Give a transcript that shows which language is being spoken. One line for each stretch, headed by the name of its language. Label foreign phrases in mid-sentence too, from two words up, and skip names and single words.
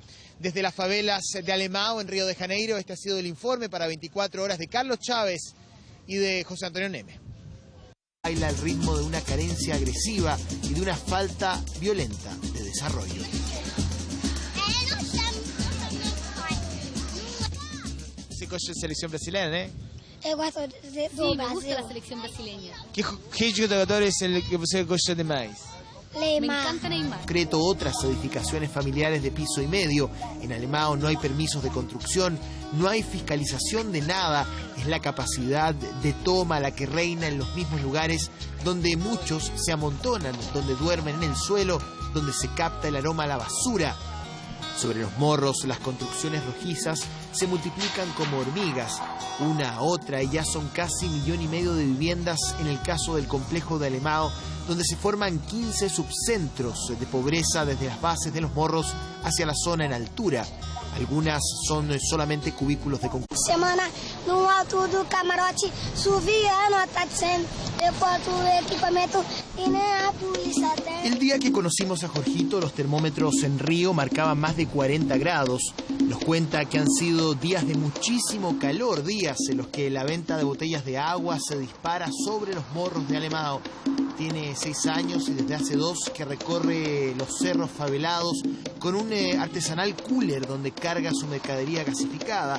Spanish: Desde las favelas de Alemão, en Río de Janeiro, este ha sido el informe para 24 horas de Carlos Chávez y de José Antonio Neme. Baila al ritmo de una carencia agresiva y de una falta violenta de desarrollo. ¿Se conoce la selección brasileña,
Portuguese: Eu gosto do
Spanish: Sí,
Portuguese: Brasil.
Spanish: me gusta la selección brasileña. ¿Qué jugador es el que
Portuguese: você gosta demais?
Spanish: Me Neymar. encanta Neymar. Concreto, otras edificaciones familiares de piso y medio. En Alemão no hay permisos de construcción, no hay fiscalización de nada. Es la capacidad de toma la que reina en los mismos lugares donde muchos se amontonan, donde duermen en el suelo, donde se capta el aroma a la basura. Sobre los morros, las construcciones rojizas se multiplican como hormigas, una a otra, y ya son casi 1,5 millones de viviendas en el caso del complejo de Alemão, donde se forman 15 subcentros de pobreza desde las bases de los morros hacia la zona en altura. Algunas son solamente cubículos de concreto.
Portuguese: Semana no alto do camarote, chovia, não tá dizendo. Eu boto o equipamento e nem a polícia tem.
Spanish: El día que conocimos a Jorgito, los termómetros en Río marcaban más de 40 grados. Nos cuenta que han sido días de muchísimo calor, días en los que la venta de botellas de agua se dispara sobre los morros de Alemão. Tiene 6 años y desde hace 2 que recorre los cerros favelados con un artesanal cooler donde carga su mercadería gasificada.